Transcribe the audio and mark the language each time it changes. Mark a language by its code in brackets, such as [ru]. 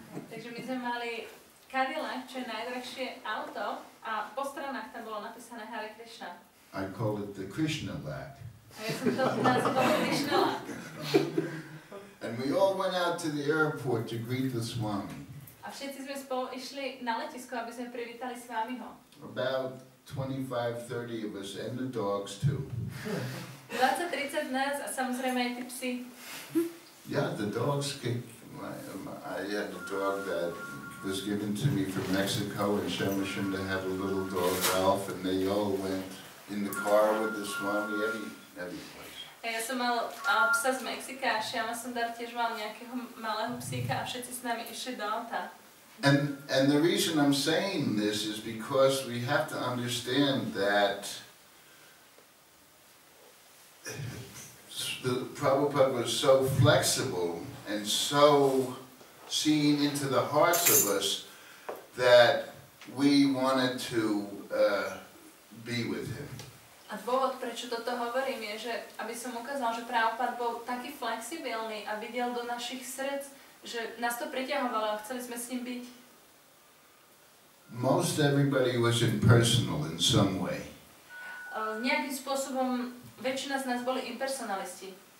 [sk] Takže my sme mali Cadillac, čo je najdrahšie auto, a po stranách tam bolo napísané Hare Krišna. [en] I called it the Krishna-lac. [sk] A ja som to nazval Krišna-lac. [en] And we all went out to the airport to greet the Swami. [sk] A všetci sme spolu išli na letisko, aby sme privítali Swamiho. [en] About 25-30 of us, and the dogs too. [sk] 20-30 nás a samozrejme aj tí psi. [en] Yeah, the dogs kick. I had a dog that was given to me from Mexico, and Shamashinda had a little dog, Ralph, and they all went in the car with the Swami every place. [sk] Ja som mal psa z Mexika a Shyamasundar tiež mal nejakého malého psíka a všetci s nami išli do auta. [en] And the reason I'm saying this is because we have to understand that the Prabhupada was so flexible and so seeing into the hearts of us that we wanted to be with him. [sk] A dôvod, prečo toto hovorím, je, že aby som ukázal, že Prabhupád bol taký flexibilný a videl do našich srdc, že nás to priťahovalo a chceli sme s ním byť. [en] Most everybody was impersonal in some way. [sk] Nejakým spôsobom väčšina z nás boli impersonalisti.